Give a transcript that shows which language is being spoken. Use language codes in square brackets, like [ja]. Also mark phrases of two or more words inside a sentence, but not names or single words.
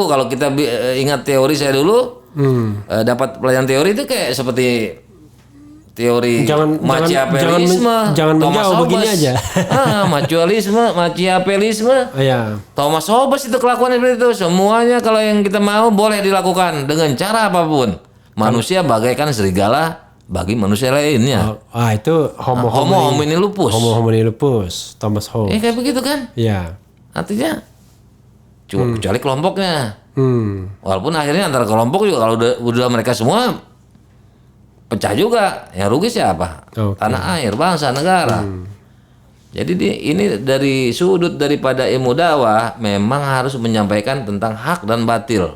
[id] Kalau kita ingat teori saya dulu, dapat pelajaran teori itu kayak seperti teori Machiavellisme, jangan menjauh begini aja. Machiavellisme. Iya. Thomas Hobbes itu kelakuannya seperti itu. Semuanya kalau yang kita mau boleh dilakukan dengan cara apapun. Manusia bagaikan serigala bagi manusia lainnya. Itu homo [la] homini lupus. Homo homini lupus, [id] Thomas Hobbes. Kayak begitu kan? Iya. Artinya cuma kecuali kelompoknya. Walaupun akhirnya antara kelompok juga kalau udah mereka semua pecah juga, yang rugi siapa? Tanah air, bangsa, negara. Jadi ini dari sudut daripada ilmu dakwah memang harus menyampaikan tentang hak dan batil.